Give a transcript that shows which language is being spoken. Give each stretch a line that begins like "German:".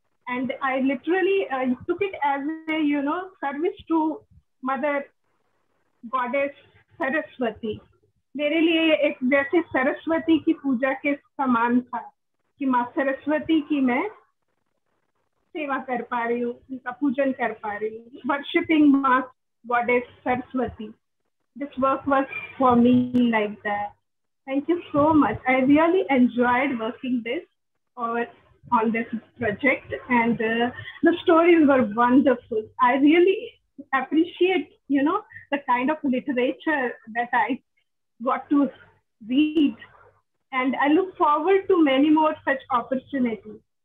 English: And I literally took it as a, service to Mother Goddess Saraswati.
Hindi: मेरे लिए एक जैसे सरस्वती की पूजा के समान था कि माँ सरस्वती की मैं सेवा कर पा रही हूँ, उनका पूजन कर पा रही हूँ.
English: Worshipping माँ Goddess Saraswati. This work was for me like that. Thank you so much. I really enjoyed working on this project, and the stories were wonderful. I really appreciate, the kind of literature that I got to read, and I look forward to many more such opportunities.